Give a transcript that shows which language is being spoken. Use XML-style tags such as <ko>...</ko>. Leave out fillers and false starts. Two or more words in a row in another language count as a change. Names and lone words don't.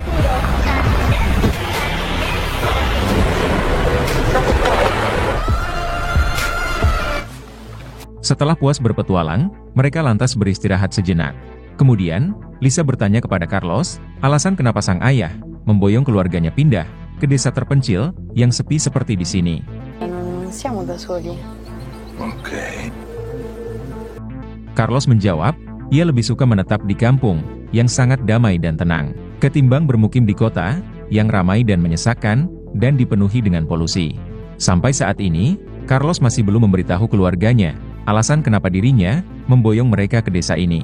<id>Setelah puas berpetualang, mereka lantas beristirahat sejenak. Kemudian, Lisa bertanya kepada Carlos, alasan kenapa sang ayah memboyong keluarganya pindah ke desa terpencil yang sepi seperti di sini.</id> <it>Siamo da soli.</it> <id>Ok. Carlos menjawab, ia lebih suka menetap di kampung yang sangat damai dan tenang, ketimbang bermukim di kota yang ramai dan menyesakkan dan dipenuhi dengan polusi. Sampai saat ini, Carlos masih belum memberitahu keluarganya alasan kenapa dirinya memboyong mereka ke desa ini.</id>